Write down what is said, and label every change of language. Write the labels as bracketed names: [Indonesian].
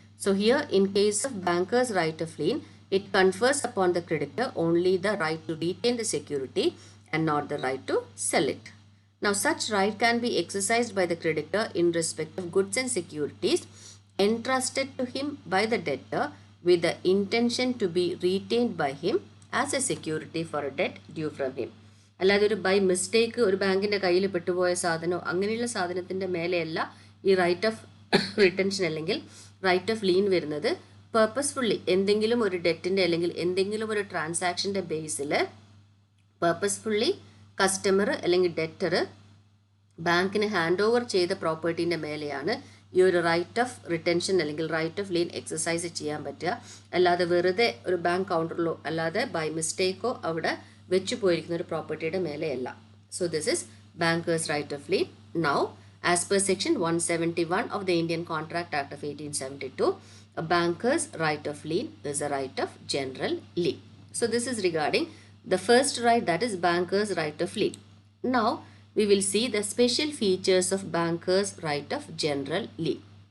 [English] So, here in case of banker's right of lien, it confers upon the creditor only the right to retain the security and not the right to sell it. Now, such right can be exercised by the creditor in respect of goods and securities entrusted to him by the debtor with the intention to be retained by him as a security for a debt due from him. [Malayalam] അല്ലാതെ ഒരു by mistake ഒരു ബാങ്കിൻ്റെ കയ്യിൽ പെട്ടുപോയ സാധനമോ അങ്ങനെയുള്ള സാധനത്തിൻ്റെ മേലെയല്ല ഈ right of retention അല്ലെങ്കിൽ right of lean വരുന്നത്. പേർപ്പസ്ഫുള്ളി എന്തെങ്കിലും ഒരു ഡെറ്റിൻ്റെ അല്ലെങ്കിൽ എന്തെങ്കിലും ഒരു ട്രാൻസാക്ഷൻ്റെ ബേസിൽ പേർപ്പസ്ഫുള്ളി കസ്റ്റമർ അല്ലെങ്കിൽ ഡെറ്റർ ബാങ്കിന് ഹാൻഡ് ഓവർ ചെയ്ത പ്രോപ്പർട്ടീൻ്റെ മേലെയാണ് ഈ ഒരു റൈറ്റ് ഓഫ് റിട്ടൻഷൻ അല്ലെങ്കിൽ റൈറ്റ് ഓഫ് ലീൻ എക്സസൈസ് ചെയ്യാൻ പറ്റുക. അല്ലാതെ വെറുതെ ഒരു ബാങ്ക് കൗണ്ടറിലോ അല്ലാതെ ബൈ മിസ്റ്റേക്കോ അവിടെ വെച്ച് പോയിരിക്കുന്ന ഒരു പ്രോപ്പർട്ടിയുടെ മേലെയല്ല. [English] So this is banker's right of lien. Now as per section 171 of the Indian Contract Act of 1872, a banker's right of lien is a right of general lien. So this is regarding the first right, that is banker's right of lien. Now we will see the special features of banker's right of general lien.